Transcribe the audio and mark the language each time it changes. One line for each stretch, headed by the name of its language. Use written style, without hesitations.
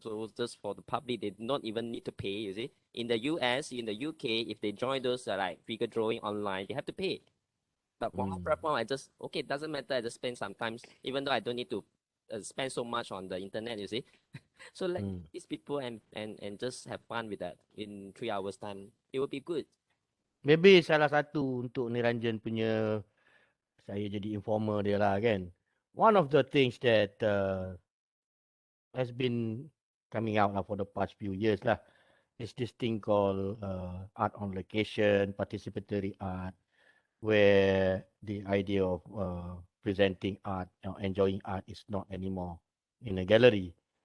English: So just for the public, they don't even need to pay. You see, in the US, in the UK, if they join those like figure drawing online, they have to pay. But for our platform, it doesn't matter. I just spend sometimes, even though I don't need to spend so much on the internet. You see, so let these people and just have fun with that. In 3 hours time, it will be good.
Malay: Maybe salah satu untuk Niranjan punya, saya jadi informer dia lah kan.
English: One of the things that has been coming out for the past few years lah is this thing called art on location, participatory art, where the idea of presenting art, enjoying art is not anymore in a gallery.